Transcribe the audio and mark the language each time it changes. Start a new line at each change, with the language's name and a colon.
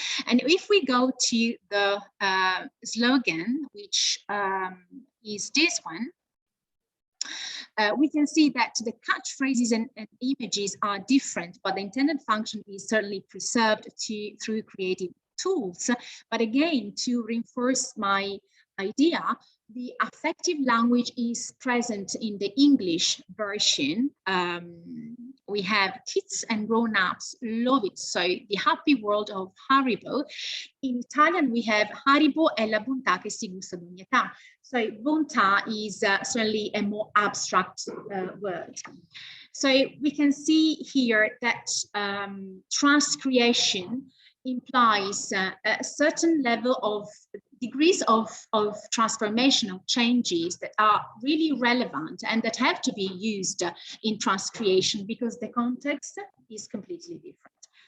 English: And if we go to the slogan, which is this one, we can see that the catchphrases and images are different, but the intended function is certainly preserved through creative tools. But again, to reinforce my idea, the affective language is present in the English version. We have kids and grown-ups love it. So the happy world of Haribo. In Italian, we have
Italian: Haribo è la bontà che si gusta ad ogni età.
English: So bontà is certainly a more abstract word. So we can see here that trust creation implies a certain level of degrees of transformation, of changes that are really relevant and that have to be used in trust creation because the context is completely different.